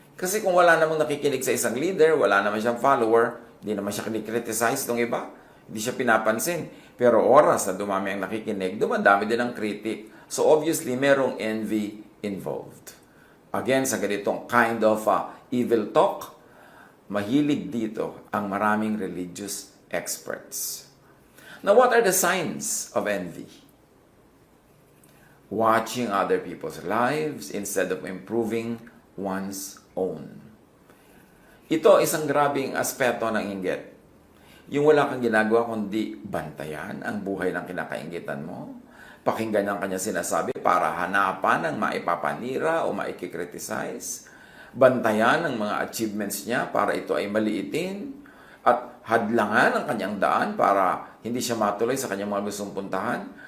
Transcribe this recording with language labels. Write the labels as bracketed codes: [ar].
[tl] Kasi kung wala namang nakikinig sa isang leader, wala naman siyang follower, hindi naman siya kinikriticize ng iba, hindi siya pinapansin. Pero oras na dumami ang nakikinig, dumadami din ang critic. [en] So obviously, [tl] merong envy involved. Again, sa ganitong kind of evil talk, mahilig dito ang maraming religious experts. [en] Now, what are the signs of envy? Watching other people's lives instead of improving one's own. [tl] Ito isang grabing aspeto ng inggit. Yung wala kang ginagawa kundi bantayan ang buhay ng kinakainggitan mo, pakinggan ang kanya sinasabi para hanapan ang maipapanira o maikikriticize, bantayan ang mga achievements niya para ito ay maliitin, at hadlangan ang kanyang daan para hindi siya matuloy sa kanyang mga gustong puntahan.